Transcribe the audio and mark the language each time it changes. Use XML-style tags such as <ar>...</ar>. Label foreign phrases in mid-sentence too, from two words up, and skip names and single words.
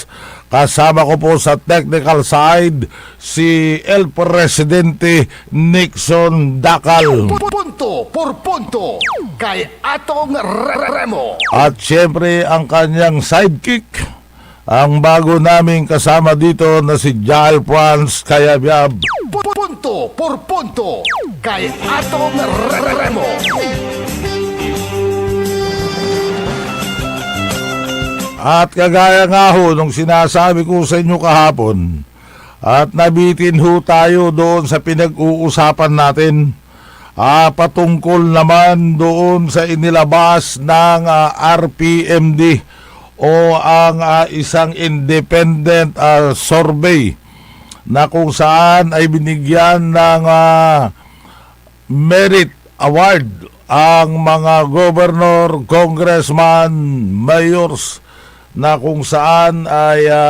<tl>Kasama ko po sa technical side si El Presidente Nixon Dacal. Punto por punto kay Atong Remo. At syempre ang kanyang sidekick, ang bago naming kasama dito na si Jal Franz Cayabyab. Punto por punto kay Atong Remo. At kagaya nga ho nung sinasabi ko sa inyo kahapon, at nabitin ho tayo doon sa pinag-uusapan natin, patungkol naman doon sa inilabas ng RPMD o ang isang</tl> <en>independent survey</en> <tl>na kung saan ay binigyan ng</tl> <en>merit award</en> <tl>ang mga governor, congressman, mayors na kung saan ay</tl>